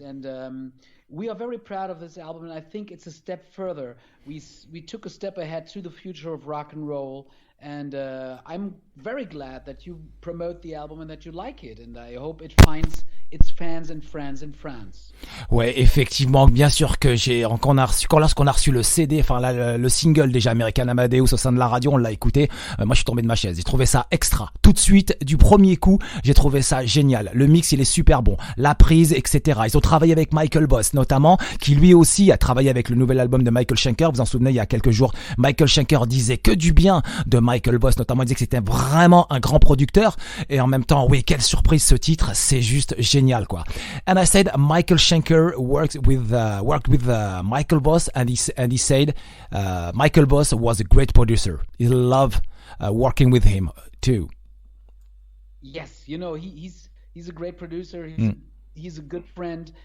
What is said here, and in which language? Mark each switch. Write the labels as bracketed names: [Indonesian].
[English] And we are very proud of this album, and I think it's a step further. We took a step ahead to the future of rock and roll. And I'm very glad that you promote the album and that you like it. And I hope it finds its fans and friends in France. [French] Ouais, effectivement, bien sûr que lorsqu'on a reçu le CD, enfin le single déjà American Amadeus au sein de la radio, on l'a écouté. Moi, je suis tombé de ma chaise. J'ai trouvé ça extra. Tout de suite, du premier coup, j'ai trouvé ça génial. Le mix, il est super bon. La prise, etc. Ils ont travaillé avec Michael Boss, notamment, qui lui aussi a travaillé avec le nouvel album de Michael Schenker. Vous vous en souvenez, il y a quelques jours, Michael Schenker disait que du bien de Michael Boss, notamment, il disait que c'était vraiment un grand producteur. Et en même temps, oui, quelle surprise ce titre. C'est juste génial, quoi. [English] And I said Michael Schenker worked with Michael Boss, and he said Michael Boss was a great producer. He loved working with him too. Yes, he's a great producer. He's a good friend.